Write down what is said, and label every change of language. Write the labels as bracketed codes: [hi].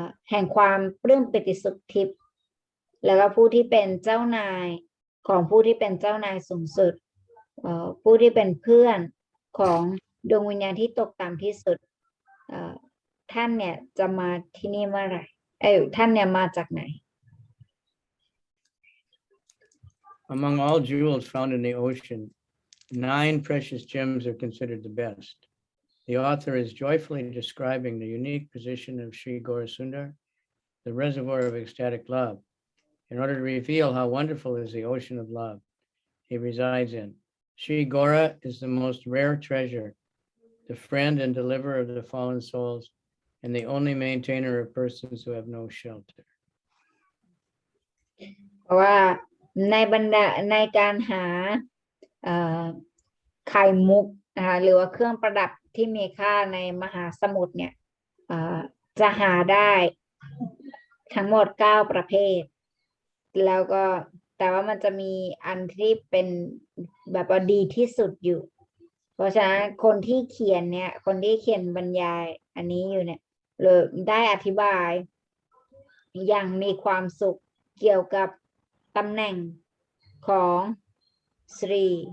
[th] แห่งความปลื้มปิติสุขทิพย์แล้วก็ผู้ที่เป็นเจ้านายของผู้ที่เป็นเจ้านายสูงสุดผู้ที่เป็นเพื่อนของดวงวิญญาณที่ตกต่ำที่สุดท่านเนี่ยจะมาที่นี่เมื่อไหร่ท่านเนี่ยมาจากไหน [en] Among all jewels found in the ocean, 9 precious gems are considered the best. The author is joyfully describing the unique position of Sri Gaurasundar, the reservoir of ecstatic love, in order to reveal how wonderful is the ocean of love he resides in. Sri Gaura is the most rare treasure, the friend and deliverer of the fallen souls, and the only maintainer of persons who have no shelter. [th] เพราะว่าในบรรดาในการหาไข่มุก นะคะหรือว่าเครื่องประดับที่มีค่าในมหาสมุทรเนี่ยจะหาได้ทั้งหมด9ประเภทแล้วก็แต่ว่ามันจะมีอันที่เป็นแบบว่าดีที่สุดอยู่เพราะฉะนั้นคนที่เขียนเนี่ยคนที่เขียนบรรยายอันนี้อยู่เนี่ยเลยได้อธิบายอย่างมีความสุขเกี่ยวกับตำแหน่งของสรี